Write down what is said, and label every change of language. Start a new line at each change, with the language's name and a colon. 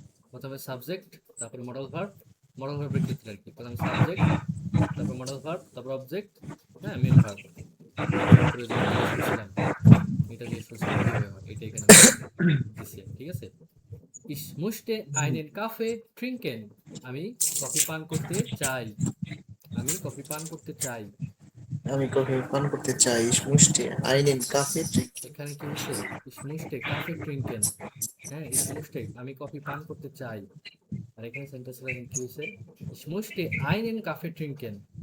Bangla: প্রথমে সাবজেক্ট, তারপরে modal verb, model ভার্বের ক্ষেত্রে আর কি প্রথমে সাবজেক্ট, তারপর মডেল ভার্ব, তারপর অবজেক্ট, হ্যাঁ, মেন ভার্ব। তারপরে যেটা জিজ্ঞেস করছিলাম, এটা জিজ্ঞেস করছিলাম কিভাবে হয়, এটা এখানে দিছে, ঠিক আছে?
German: Ich möchte einen Kaffee trinken.
Bangla: আমি কফি পান করতে চাই। আমি কফি পান করতে চাই। আমি কফি পান করতে চাই।
German: Ich möchte einen Kaffee trinken.
Bangla: এখানে কি হয়েছে?
German: Ich möchte Kaffee trinken.
Bangla: হ্যাঁ,
German: ich möchte,
Bangla: আমি কফি পান করতে চাই। আর এখানে সেন্টেন্সটা কি হয়েছে?
German: Ich möchte einen Kaffee trinken.